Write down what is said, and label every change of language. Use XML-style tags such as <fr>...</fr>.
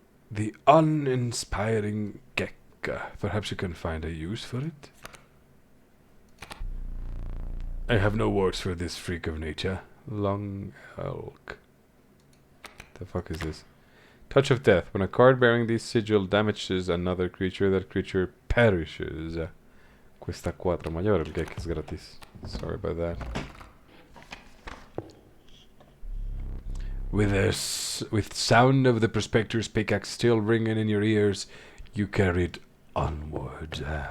<en>The uninspiring Gekka. Perhaps you can find a use for it? I have no words for this freak of nature. Long elk. The fuck is this? Touch of Death. When a card bearing this sigil damages another creature, that creature perishes.</en> <es>Cuesta 4 mayor, el Gekka es gratis.</es> <en>Sorry about that. With sound of the prospector's pickaxe still ringing in your ears, you carried onward.</en>